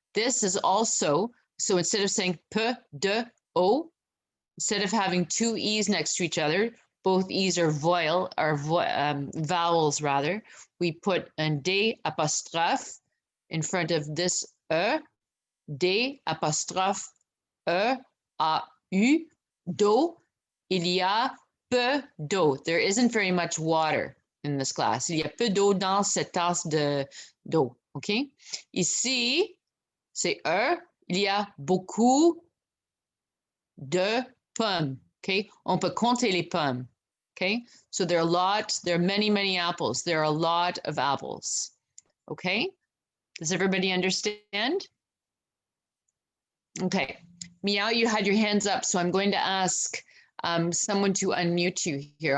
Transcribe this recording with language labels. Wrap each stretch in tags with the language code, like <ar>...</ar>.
<en>This is also, so instead of saying</en> <fr>peu d'eau,</fr> <en>instead of having two e's next to each other, both e's are vowels rather. We put un des apostrophe in front of this e, des apostrophe e, a, u, d'eau.</en> <fr>Il y a peu d'eau.</fr> <en>There isn't very much water in this glass.</en> <fr>Il y a peu d'eau dans cette tasse d'eau. Okay. Ici, c'est e. Il y a beaucoup de pommes. Okay, on peut compter les pommes.</fr> <en>Okay, so there are many apples. There are a lot of apples. Okay, does everybody understand? Okay, Meow, you had your hands up, so I'm going to ask someone to unmute you here.</en>